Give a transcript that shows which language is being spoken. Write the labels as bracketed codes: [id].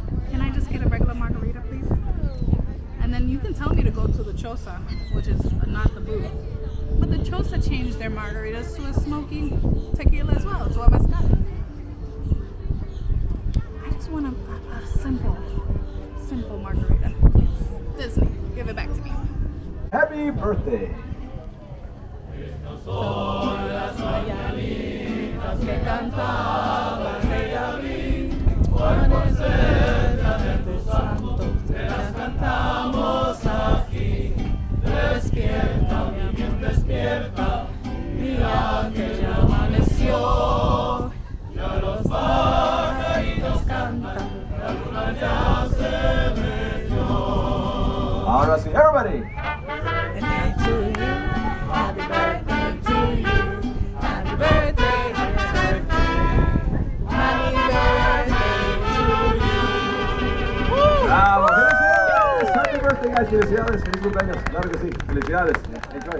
[en] Can I just get a regular margarita, please? And then you can tell me to go to the Chosa, which is not the booth. But the Chosa changed their margaritas to a smoky tequila as well, to a mezcal. I just want a simple margarita, please. Disney, give it back to me. Happy birthday! [es] Son las mañanitas que cantaba Rey David, Juanes de tus santos, las cantamos aquí. Despierta, mi amor, despierta, mira que ya amaneció. Ya los pajaritos cantan, la luna ya se metió. Ahora sí, everybody! [en] To you, happy birthday to you, happy birthday, happy birthday to you. [es] ¡Bravo! ¡Felicidades! [en] Happy birthday, guys. [es] Felicidades. Feliz cumpleaños. Claro que sí. Felicidades. Enjoy.